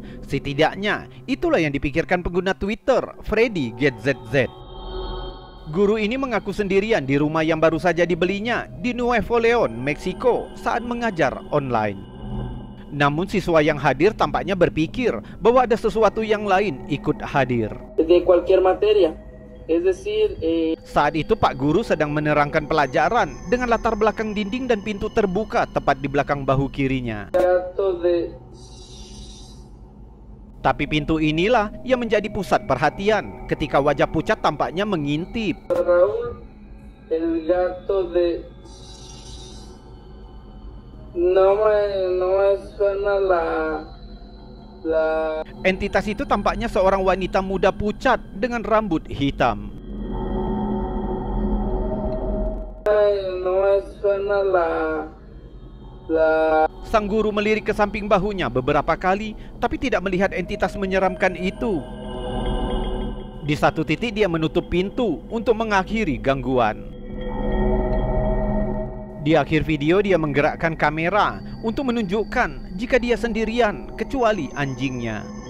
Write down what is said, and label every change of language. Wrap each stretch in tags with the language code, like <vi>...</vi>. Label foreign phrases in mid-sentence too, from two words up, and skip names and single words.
<id>Setidaknya, itulah yang dipikirkan pengguna Twitter, Freddy GetZZ. Guru ini mengaku sendirian di rumah yang baru saja dibelinya di Nuevo León, Meksiko saat mengajar online. Namun siswa yang hadir tampaknya berpikir bahwa ada sesuatu yang lain ikut hadir.</id> <es>De cualquier materia. Es decir,</es> <id>Saat itu Pak Guru sedang menerangkan pelajaran dengan latar belakang dinding dan pintu terbuka tepat di belakang bahu kirinya. Tapi pintu inilah yang menjadi pusat perhatian ketika wajah pucat tampaknya mengintip.</id> <es>Raúl, el gato de... No me suena la...</es> <id>Entitas itu tampaknya seorang wanita muda pucat dengan rambut hitam.</id> <es>No me suena la...</es> <id>Sang guru melirik ke samping bahunya beberapa kali, tapi tidak melihat entitas menyeramkan itu. Di satu titik dia menutup pintu untuk mengakhiri gangguan. Di akhir video dia menggerakkan kamera untuk menunjukkan jika dia sendirian kecuali anjingnya.</id>